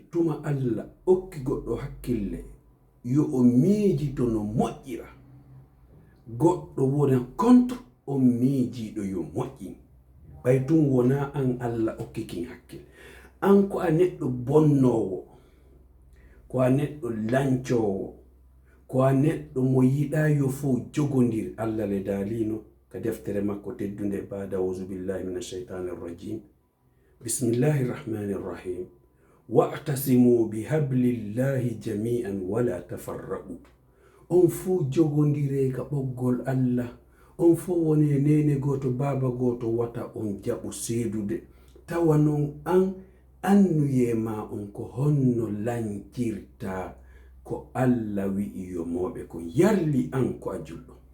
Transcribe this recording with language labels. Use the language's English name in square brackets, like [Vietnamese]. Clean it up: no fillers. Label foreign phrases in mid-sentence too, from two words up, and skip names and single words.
[Fula] Tuma Allah okki goɗɗo hakkille yo o miijito no moƴƴira, goɗɗo wona contre on miijiɗo yo moƴƴin. ɓay tum wona an Allah okkikin hakkille. An ko a neɗɗo bonnowo, ko a neɗɗo lancowo, ko a neɗɗo mo yiɗa yo fo jogondir. Allah le daalino ka deftere makko teddunde [Arabic] بعد أعوذ بالله من الشيطان الرجيم. بسم الله الرحمن الرحيم. واعتصموا بحبل الله جميعا ولا تفرقوا. [Fula] On fu jogondire ka ɓoggol Allah. On fu woni nene goto baba goto wata on jaɓu seedude. Tawa non an annuye ma on ko honno lancirta ko Allah wi'i yo moɓe ko yarli an ko a julɗo.